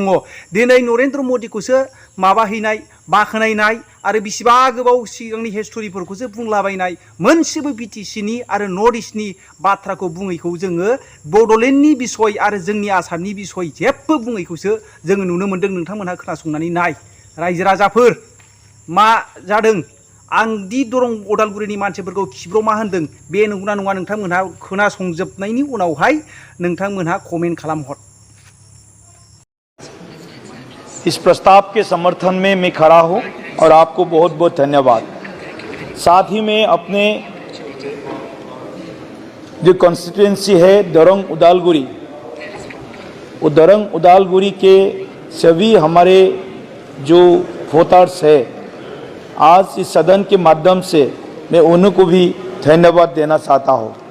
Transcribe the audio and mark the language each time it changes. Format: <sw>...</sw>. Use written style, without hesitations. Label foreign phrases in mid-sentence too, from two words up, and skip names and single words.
<brx>दिनै नरेन्द्र मदिखौसो माबाहैनाय बाखनायनाय आरो बिसिबा गोबाव सिगांनि हिस्ट'रिफोरखौसो बुंलाबायनाय, मोनसेबो बिटिसिनि आरो नर्थ इस्टनि बाथ्राखौ बुङैखौ जोङो बड'लेण्डनि बिसय आरो जोंनि आसामनि बिसय जेबो बुङैखौसो जोङो नुनो मोन्दों। नोंथांमोनहा खोनासंनानै नाय रायजो राजाफोर मा जादों। आं दि दरं उदालगुरिनि मानसिफोरखौ खिब्रमा होनदों बे नंगौना नङा नोंथांमोनहा खोनासंजोबनायनि उनावहाय नोंथांमोनहा कमेन्ट खालामहर।</brx> <hi>इस प्रस्ताव के समर्थन में मैं खड़ा हूं और आपको बहुत बहुत धन्यवाद। साथ ही में अपने जो कॉन्स्टिट्यूएंसी है दरंग उदालगुरी, वो दरंग उदालगुरी के सभी हमारे जो वोटर्स है, आज इस सदन के माध्यम से मैं उनको भी धन्यवाद देना चाहता हूँ।</hi>